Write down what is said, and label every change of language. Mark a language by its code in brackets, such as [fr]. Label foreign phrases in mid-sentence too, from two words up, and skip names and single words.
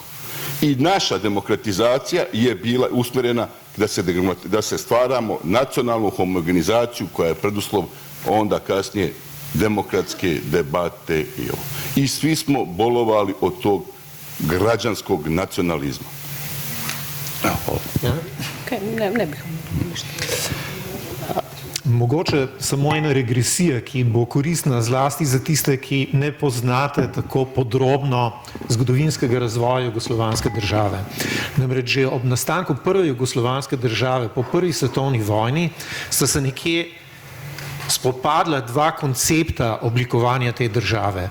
[sr] I naša demokratizacija je bila usmjerena da se stvaramo nacionalnu homogenizaciju koja je preduslov onda kasnije demokratske debate i ovo. I svi smo bolovali od tog građanskog nacionalizma. Ne bih ništa. [sl] Mogoče samo ena regresija, ki bo koristna zlasti za tiste, ki ne poznate tako podrobno zgodovinskega razvoja jugoslovanske države. Namreč že ob nastanku prve jugoslovanske države po prvi svetovni vojni sta se nekje spopadla dva koncepta oblikovanja te države.